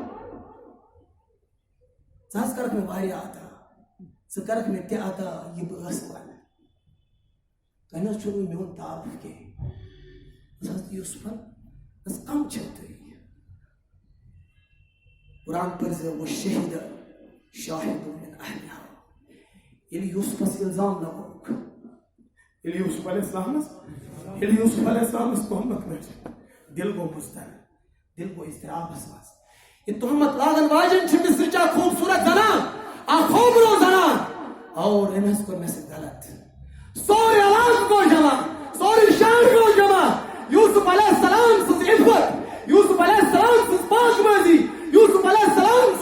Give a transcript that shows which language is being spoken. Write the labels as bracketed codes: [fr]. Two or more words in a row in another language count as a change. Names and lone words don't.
[ks] ژٕ حظ کَرکھ مےٚ واریاہ عطا ژٕ کَرکھ مےٚ تہِ عطا یہِ بہٕ ٲسہٕ وَنان تۄہہِ نہ حظ چھُو نہٕ میون تعارُف کینٛہہ حضرت یوٗسفن دوٚپُس کَم چھِو تُہۍ قرآن پٔرزِ [ar] وَالشَّهِدَ شَاهِدٌ مِنْ أَهْلِهَا [ks] ییٚلہِ یوٗسفس اِلزام لگووُکھ ییٚلہِ یوٗسف علیہ السلامس تہمت لٔج دِل گوٚو مُضطرب دِل گوٚو اضطرابس منٛز یہِ تہمت لاگن واجٮ۪ن چھِ مِصرٕچ اکھ خوٗبصوٗرت زنان اکھ خوبروٗ زنان اور أمۍ حظ کوٚر مےٚ سۭتۍ غلط سورُے علاقہٕ گوٚو جمع سورُے شہر گوٚو جمع یوٗسف علیہ السلام سٕنٛز عِفت یوٗسف علیہ السلام سٕنٛز پاک بٲزی یوٗسف علیہ السلام